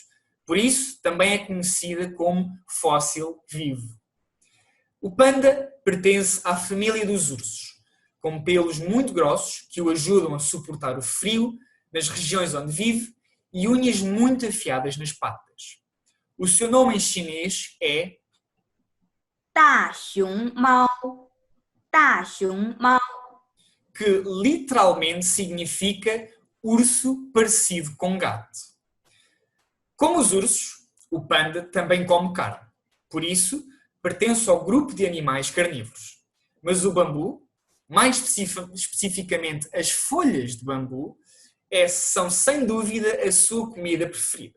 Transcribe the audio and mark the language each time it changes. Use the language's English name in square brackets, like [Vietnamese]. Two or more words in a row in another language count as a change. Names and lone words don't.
[Portuguese] Por isso, também é conhecida como fóssil vivo. O panda pertence à família dos ursos, com pelos muito grossos que o ajudam a suportar o frio nas regiões onde vive e unhas muito afiadas nas patas. O seu nome em chinês é [Chinese] 大熊猫，大熊猫， [Portuguese] que literalmente significa urso parecido com gato. Como os ursos, o panda também come carne. Por isso, pertence ao grupo de animais carnívoros. Mas o bambu, mais especificamente as folhas de bambu, são sem dúvida a sua comida preferida.